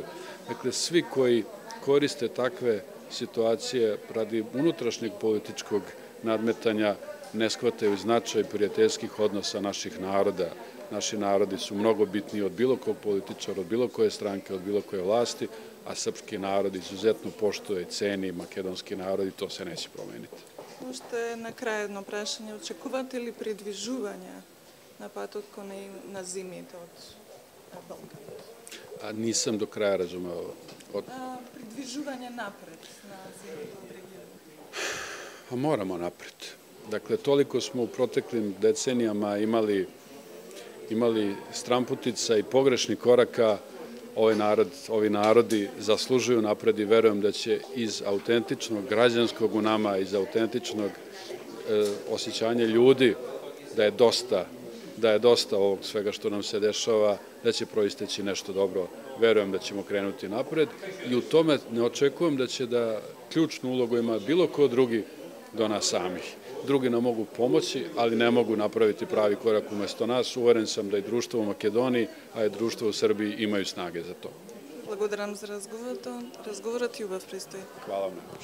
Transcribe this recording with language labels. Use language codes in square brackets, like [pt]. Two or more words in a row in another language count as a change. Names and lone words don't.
[sr] Dakle, svi koji koriste takve situacije radi unutrašnjeg političkog nadmetanja ne shvataju značaj prijateljskih odnosa naših naroda. Naši narodi su mnogo bitniji od bilo kog političara, od bilo koje stranke, od bilo koje vlasti, a srpski narod izuzetno poštuje i ceni makedonski narod i to se neće promeniti. [mk] Уште на крај едно прашање. Очекувате ли придвижување на патот на зимите од Балканот? [sr] Nisam do kraja razumeo. [mk] Придвижување напред на зимите од регионот? [sr] Moramo napred. Dakle, toliko smo u proteklim decenijama imali stramputica i pogrešnih koraka. Ovi narodi zaslužuju napred i verujem da će iz autentičnog građanskog u nama, iz autentičnog osjećanja ljudi da je dosta ovog svega što nam se dešava, da će proisteći nešto dobro. Verujem da ćemo krenuti napred i u tome ne očekujem da će da ključnu ulogu ima bilo ko drugi do nas samih. Drugi nam mogu pomoći, ali ne mogu napraviti pravi korak umesto nas. Uveren sam da i društvo u Makedoniji, a i društvo u Srbiji imaju snage za to. [mk] Благодарам за разговорот и убав престои. [sr] Hvala vam najlepše.